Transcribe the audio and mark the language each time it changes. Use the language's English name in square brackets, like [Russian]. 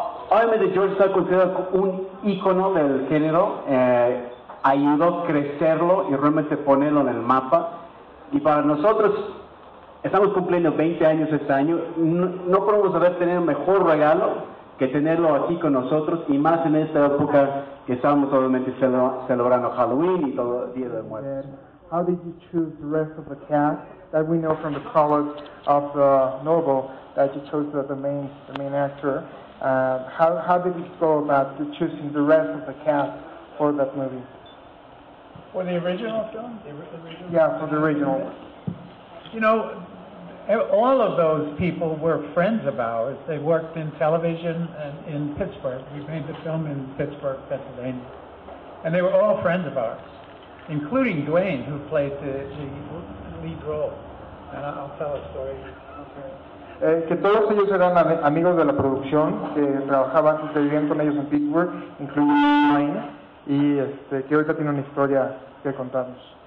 [Spanish] Obviamente George está considerado un ícono del género, ayudó a crecerlo y realmente ponerlo en el mapa. Y para nosotros, estamos cumpliendo 20 años este año, no podemos haber tenido un mejor regalo que tenerlo aquí con nosotros, y más en esta época que estamos obviamente celebrando Halloween y todo el Día de Muertos. [English] How did you choose the rest of the cast? That we know from the prologue of the novel that you chose the main actor. How did you go about choosing the rest of the cast for that movie? For the original film? Yeah, for the original. You know, all of those people were friends of ours. They worked in television and in Pittsburgh. We made the film in Pittsburgh, Pennsylvania. And they were all friends of ours, including Dwayne, who played the lead role. And I'll tell a story. Okay. [Spanish] Que todos ellos eran amigos de la producción, que trabajaban, que vivían con ellos en Pittsburgh, incluyendo Dwayne, y que ahorita tiene una historia que contarnos.